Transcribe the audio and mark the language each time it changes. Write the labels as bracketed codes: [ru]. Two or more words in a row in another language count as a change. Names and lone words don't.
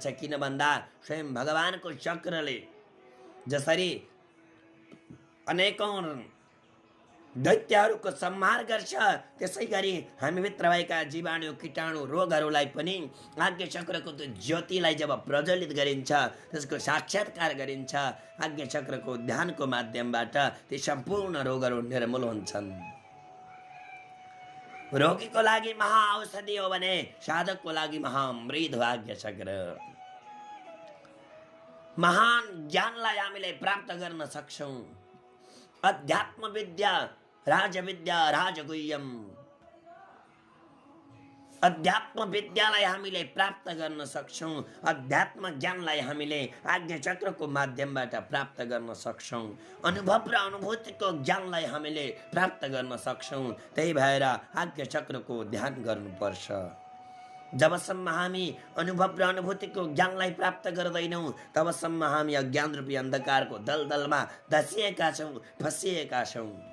[ne] किन भन्दा स्वयं भगवानको चक्रले जसरी अनेकौं दैत्यहरूको संहार गर्छ, त्यसै गरी हामीभित्र भएका जीवाणु, कीटाणु, रोगहरूलाई पनि आज्ञा चक्रको त्यो ज्योतिलाई जब प्रज्वलित गरिन्छ, त्यसको साक्षात्कार गरिन्छ, आज्ञा चक्रको ध्यानको माध्यमबाट ती सम्पूर्ण रोगहरू निर्मूल हुन्छन्। रोगीको लागि महाऔषधि हो भने साधकको लागि महाअमृत हो आज्ञा चक्र। महान ज्ञानलाई हामीले प्राप्त गर्न सक्छौँ। अध्यात्म विद्या, राजविद्या, राजगुह्यम, अध्यात्म विद्यालाई हामीले प्राप्त गर्न सक्छौँ। अध्यात्म ज्ञानलाई हामीले आज्ञा चक्रको माध्यमबाट प्राप्त गर्न सक्छौँ। अनुभव र अनुभूतिको ज्ञानलाई हामीले प्राप्त गर्न सक्छौँ। त्यही भएर आज्ञा चक्रको ध्यान गर्नुपर्छ। जबसम्म हामी अनुभव र अनुभूतिको ज्ञानलाई प्राप्त गर्दैनौँ, तबसम्म हामी अज्ञान रूपी अन्धकारको दलदलमा धसिएका छौँ, फसिएका छौँ।